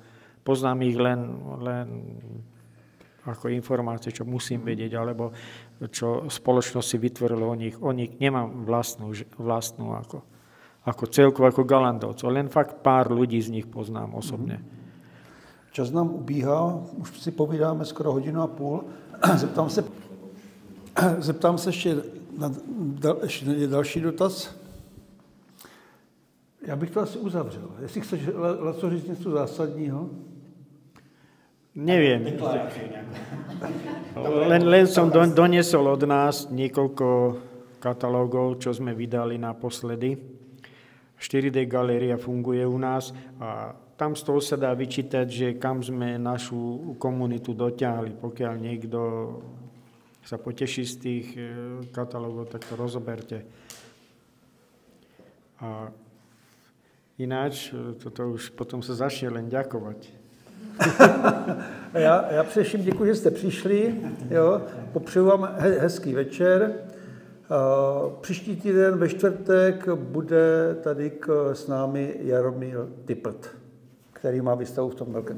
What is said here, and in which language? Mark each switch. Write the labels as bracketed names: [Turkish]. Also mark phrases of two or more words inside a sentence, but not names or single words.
[Slovak] Poznám ich len ako informácie, čo musím vedieť, alebo čo spoločnosť si vytvorila o nich nemám vlastnú ako celku, ako Galandovcov. Len fakt pár ľudí z nich poznám osobne. [Czech] Čas nám ubíhá, už si povídáme skoro 1,5 hodiny. Zeptám se ještě na další dotaz. Já bych to asi uzavřel. Jestli chceš, Laco, říct něco zásadního? [Slovak] Neviem. Len som doniesol od nás niekoľko katalógov, čo sme vydali naposledy. 4D galéria funguje u nás a tam z toho sa dá vyčítať, že kam sme našu komunitu dotiahli. Pokiaľ niekto sa poteší z tých katalógov, tak to rozoberte. A ináč, toto už potom sa začne len ďakovať. [Czech] Já především děkuji, že jste přišli. Jo. Popřeju vám hezký večer. Příští týden ve čtvrtek bude tady s námi Jaromír Typlt, který má výstavu v tom velkém.